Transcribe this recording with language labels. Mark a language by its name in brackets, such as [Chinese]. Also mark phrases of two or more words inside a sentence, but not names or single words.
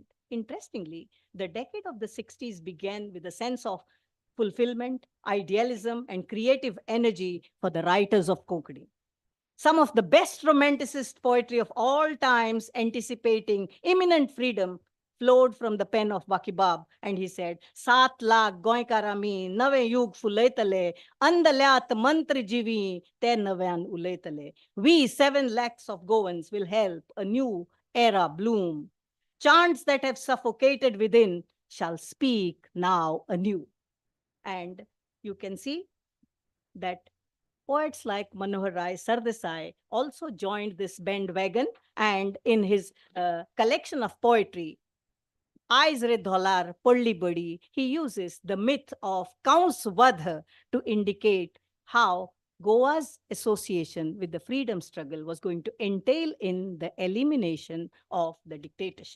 [English] Interestingly, the decade of the 60s began with a sense of fulfillment, idealism, and creative energy for the writers of Konkani. Some of the best romanticist poetry of all times, anticipating imminent freedom, flowed from the pen of Bakibab, and he said, [Konkani] Saat lakh goinkarami, nave yug fuletale, andalyat mantri jivi, te navan uletale. [English] We 7 lakhs of Goans will help a new era bloom. Chants that have suffocated within shall speak now anew. And you can see that poets like Manohar Rai Sardesai also joined this bandwagon, and in his collection of poetry, Eyes Re Dholar Polli Badi, he uses the myth of Kaun's Vadh to indicate how Goa's association with the freedom struggle was going to entail in the elimination of the dictatorship.